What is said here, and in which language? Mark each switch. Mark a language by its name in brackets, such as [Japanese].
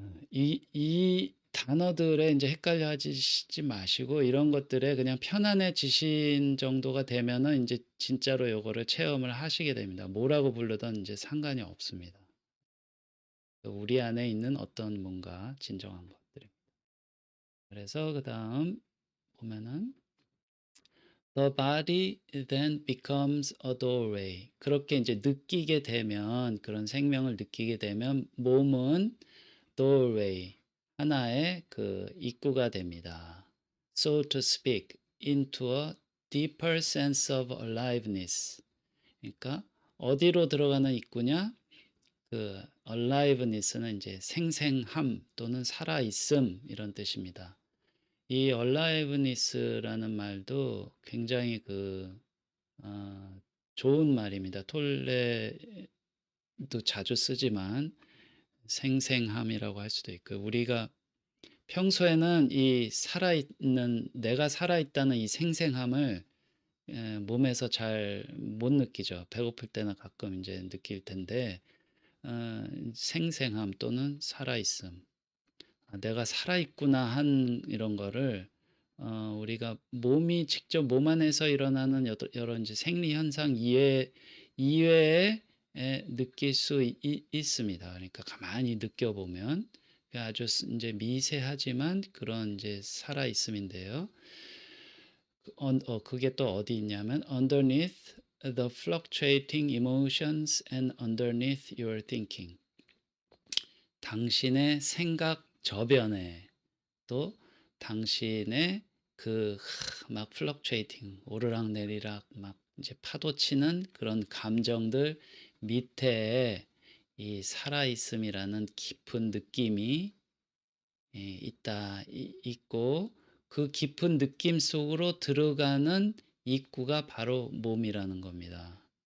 [Korean] 이 단어들에 이제 헷갈려 하시지 마시고 이런 것들에 그냥 편안해지신 정도가 되면은 이제 진짜로 요거를 체험을 하시게 됩니다. 뭐라고 부르든 이제 상관이 없습니다. 우리 안에 있는 어떤 뭔가 진정한 것들. 그래서 그다음 보면은 [English] The body then becomes a doorway. [Korean] 그렇게 이제 느끼게 되면 그런 생명을 느끼게 되면 몸은 doorway 하나의 그 입구가 됩니다. [English] So to speak into a deeper sense of aliveness. [Korean] 그러니까 어디로 들어가는 입구냐? 그 aliveness는 이제 생생함 또는 살아 있음 이런 뜻입니다. 이 aliveness라는 말도 굉장히 어, 좋은 말입니다. 톨레도 자주 쓰지만 생생함이라고 할 수도 있고 우리가 평소에는 이 살아있는 내가 살아있다는 이 생생함을 몸에서 잘 못 느끼죠. 배고플 때나 가끔 이제 느낄 텐데 어, 생생함 또는 살아있음. 내가 살아있구나 한 이런 거를 우리가 몸이 직접 몸 안에서 일어나는 여러 이제 생리 현상 이외에 느낄 수 있습니다. 그러니까 가만히 느껴보면 아주 이제 미세하지만 그런 이제 살아 있음인데요. 그게 또 어디 있냐면 [English] underneath the fluctuating emotions and underneath your thinking. [Korean] 당신의 생각 저변에 또 당신의 그 막 플럭추에이팅 오르락내리락 막 이제 파도 치는 그런 감정들 밑에 이 살아있음이라는 깊은 느낌이 있다 있고, 그 깊은 느낌 속으로 들어가는 입구가 바로 몸이라는 겁니다.